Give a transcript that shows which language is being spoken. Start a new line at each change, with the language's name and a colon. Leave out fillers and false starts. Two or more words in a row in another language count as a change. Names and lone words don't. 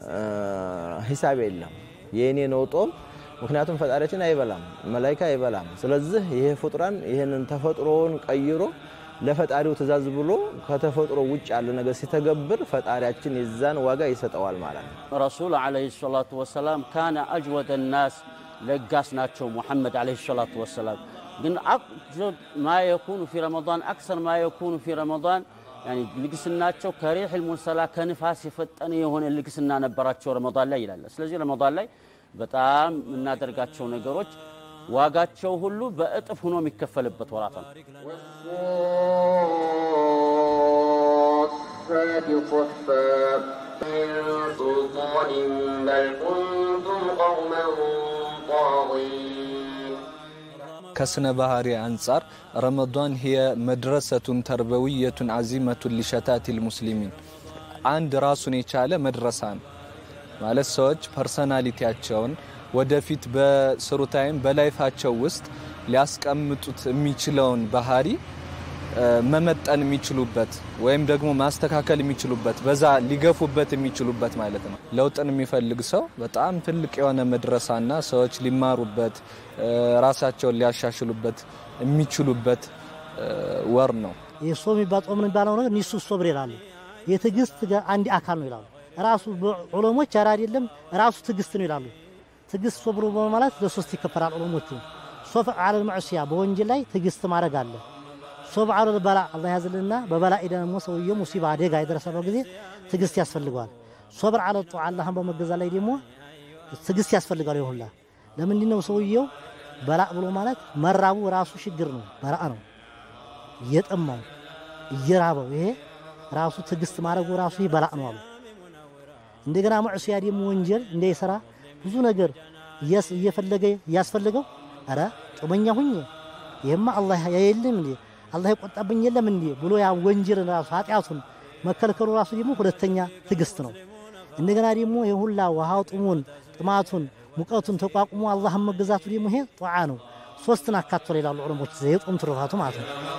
Amharic: ሂሳብ የለም። የኔ ነው ጾም። ምክንያቱም ፈጣሪያችን አይበላም፣ መላእክት አይበላም። ስለዚህ ይሄ ፍጡራን ይሄንን ተፈጥሮውን ቀይሮ ለፈጣሪው ተዛዝ ብሎ ከተፈጥሮ ውጭ ያለ ነገር ሲተገብር ፈጣሪያችን ይዛን ዋጋ ይሰጠዋል ማለት ነው።
Arabic: رسول عليه الصلاة والسلام كان أجود الناس
Amharic: ለጋስ ናቸው
Arabic: محمد عليه الصلاة والسلام።
Amharic: ግን
Arabic: ما يكون في رمضان اكثر ما يكون في رمضان يعني
Amharic: ልግስናቸው
Arabic: كالريح المرسلة
Amharic: ከንፋስ የፈጠነ የሆነ ልግስና ነበራቸው ረመዳን ላይ ይላል። ስለዚህ ረመዳን ላይ በጣም እናደርጋቸው ነገሮች ዋጋቸው ሁሉ በእጥፍ ሆኖ የሚከፈልበት ወራት ነው። ከስነ ባህሪ አንፃር ረመዳን
Arabic: هي مدرسة تربوية عظيمة لشتات المسلمين
Amharic: አንድ ራሱን የቻለ መድረሳ ነው ማለት ሰዎች ፐርሰናሊቲያቸውን ወደፊት በስሩ ታይም በላይፋቸው ውስጥ ሊያስቀምጡት የሚችለውን ባህሪ መመጠን የሚችሉበት ወይም ደግሞ ማስተካከል የሚችሉበት በዛ ሊገፉበት የሚችሉበት ማለት ነው። ለውጥን የሚፈልግ ሰው በጣም ትልቅ የሆነ መድረሳና ሰዎች ሊማሩበት ራሳቸውን ሊያሻሽሉበት የሚችሉበት ወር ነው። የጾም ይባጾም የሚባለው ነገር ንሱ ሶብር ይላሉ። የትግስት አንድ አካል ነው ይላሉ። ራሱ ዑለሞች አራ አይደለም ራሱ ትግስት ነው ይላሉ። ትግስት ሶብሩ ማለት ለሶስት ይከፈላል ዑለሞቹ።
Arabic: صبر على المعصية
Amharic: በወንጀል ላይ ትግስት ማድረግ አለ።
Arabic: صبر على البلاء
Amharic: አላህ ያዝልና በበላኢ ደግሞ ሰውየው ሙሲባ አደጋ የደረሰበት ጊዜ ትግስት ያስፈልጋል።
Arabic: صبر على الطاعة
Amharic: አላህን በመገዛ ላይ ደግሞ ትግስት ያስፈልጋል ይሁንላ። ለምን ነው ሰውየው በላእ ብሎ ማለት መራቡ ራሱ ችግር ነው፣ በላእ ነው። እየጠማው እየራበው ይሄ ራሱ ትግስት ማድረጉ ራሱ ይበላዕ ነው አሉ። እንደገና ሙዕሲያ ደግሞ ወንጀል እንዳይሰራ ብዙ ነገር እየፈለገ ያስፈልገው አረ ጾመኛ ሁኝ ይሄማ አላህ ያየልም እንዴ አላህ ይቆጣብኝ የለም እንዴ ብሎ ያ ወንጀል ራሱ ኃጢያቱን መከልከሉ ራሱ ደግሞ ሁለተኛ ትግስት ነው። እንደገና ደግሞ የሁላ ውሃው ጥማቱን ሙቀቱን ተቋቁሞ አላህን መገዛቱ ደግሞ ይሄ ጧዓ ነው። ሶስትን አካቶ ይላሉ ዑለሞች የጾም ትሩፋቱ ማለት ነው።